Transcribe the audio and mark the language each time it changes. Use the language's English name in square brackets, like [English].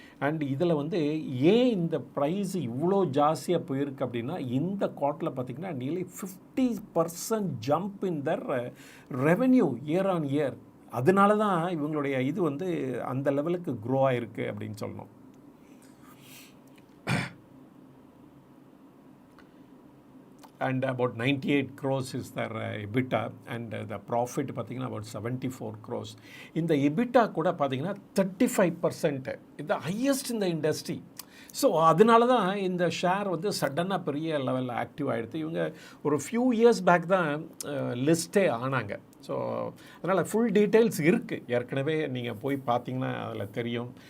[Tamil] And இதில் வந்து ஏன் இந்த ப்ரைஸ் இவ்வளோ ஜாஸ்தியாக போயிருக்கு அப்படின்னா இந்த குவார்ட்டரில் பார்த்திங்கன்னா [English] Nearly 50% jump in their revenue year on year. [Tamil] அதனால தான் இவங்களுடைய இது வந்து அந்த லெவலுக்கு க்ரோ ஆகிருக்கு அப்படின்னு சொல்லணும். [English] And about 98 crores is their EBITDA, and the profit [Tamil] பார்த்திங்கன்னா [English] about 74 crores. [Tamil] இந்த EBITDA கூட பார்த்திங்கன்னா 35%. இது ஹையஸ்ட் இந்த இண்டஸ்ட்ரி. ஸோ அதனால தான் இந்த ஷேர் வந்து சடனாக பெரிய லெவலில் ஆக்டிவ் ஆகிடுது. இவங்க ஒரு ஃபியூ இயர்ஸ் பேக் தான் லிஸ்ட்டே ஆனாங்க. ஸோ அதனால் ஃபுல் டீட்டெயில்ஸ் இருக்குது. ஏற்கனவே நீங்கள் போய் பார்த்தீங்கன்னா அதில் தெரியும்.